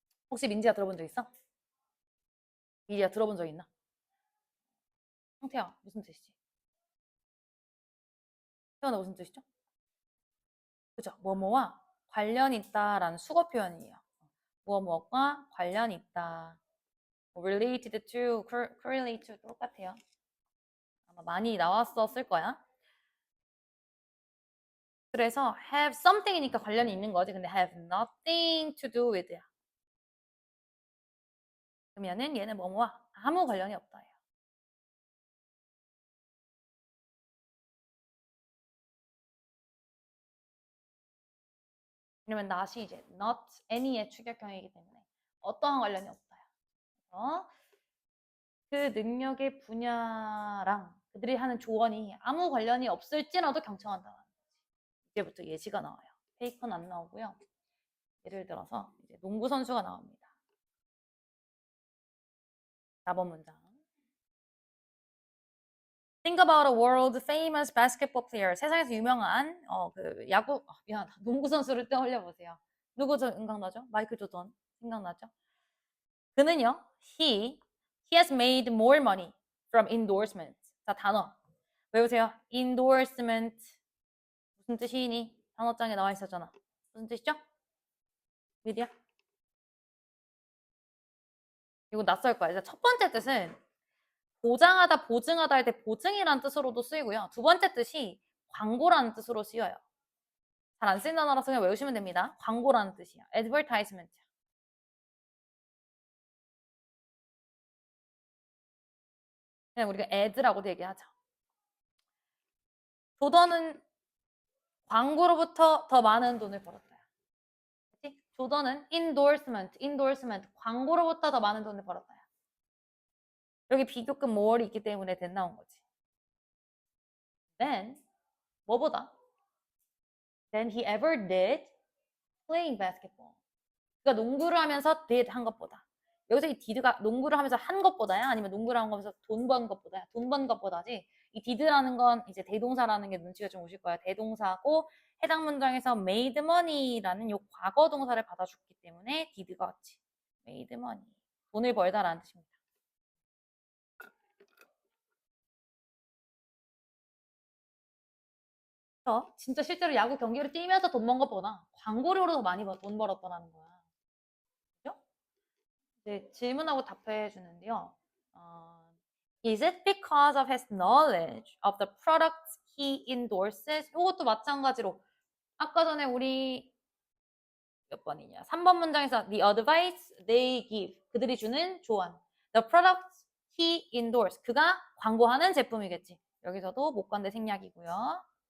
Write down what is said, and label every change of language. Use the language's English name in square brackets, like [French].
[Korean] 혹시 민지야 들어본 적 있어? 미리야 들어본 적 있나? 형태야 무슨 뜻이지? 태연아 무슨 뜻이죠? 그죠? 뭐뭐와 관련 있다라는 수거 표현이에요. 뭐뭐과 관련 있다. [English] related to, correlate to 똑같아요. [Korean] 아마 많이 나왔었을 거야. 그래서 [English] have something [Korean] 이니까 관련이 있는 거지. [English] 근데 have nothing to do with야. [Korean] 그러면은 얘는 뭐뭐와 아무 관련이 없다예요. 이러면 not이 이제 not any의 추격형이기 때문에 어떠한 관련이 없다요. 그래서 그 능력의 분야랑 그들이 하는 조언이 아무 관련이 없을지라도 경청한다는 거지. 이제부터 예시가 나와요. 페이커는 안 나오고요. 예를 들어서 이제 농구 선수가 나옵니다. 4번 문장. [English] Think about a world famous basketball player. [Korean] 세상에서 유명한 그 야구 미안 농구 선수를 떠올려 보세요. 누구 생각나죠? 마이클 조던 생각나죠? 그는요. [English] He has made more money from endorsement. [Korean] 자 단어 외우세요. endorsement 무슨 뜻이니? 단어장에 나와 있었잖아. 무슨 뜻이죠? 미디야? 이거 낯설 거야. 첫 번째 뜻은 보장하다, 보증하다 할 때 보증이라는 뜻으로도 쓰이고요. 두 번째 뜻이 광고라는 뜻으로 쓰여요. 잘 안 쓰인 단어라서 그냥 외우시면 됩니다. 광고라는 뜻이야. advertisement. 그냥 우리가 ad라고도 얘기하죠. 조던은 광고로부터 더 많은 돈을 벌었어요. 그치? 조던은 endorsement, 광고로부터 더 많은 돈을 벌었어요. 여기 비교급 more이 있기 때문에 then 나온 거지. Then, 뭐보다? [English] Than he ever did playing basketball. [Korean] 그러니까 농구를 하면서 did 한 것보다. 여기서 이 did가 농구를 하면서 한 것보다야? 아니면 농구를 하면서 돈 번 것보다야? 돈 번 것보다지. 이 did라는 건 이제 대동사라는 게 눈치가 좀 오실 거야. 대동사고 해당 문장에서 made money라는 요 과거 동사를 받아줬기 때문에 did가 왔지. [English] made money. [Korean] 돈을 벌다라는 뜻입니다. 진짜 실제로 야구 경기를 뛰면서 돈 번 것보다 광고료로 더 많이 돈 벌었다는 거야. 그죠? 이제 질문하고 답해 주는데요. [English] Is it because of his knowledge of the products he endorses? [Korean] 이것도 마찬가지로 아까 전에 우리 몇 번이냐? 3번 문장에서 [English] the advice they give [Korean] 그들이 주는 조언 [English] the products he endorses [Korean] 그가 광고하는 제품이겠지. 여기서도 목관대 생략이고요.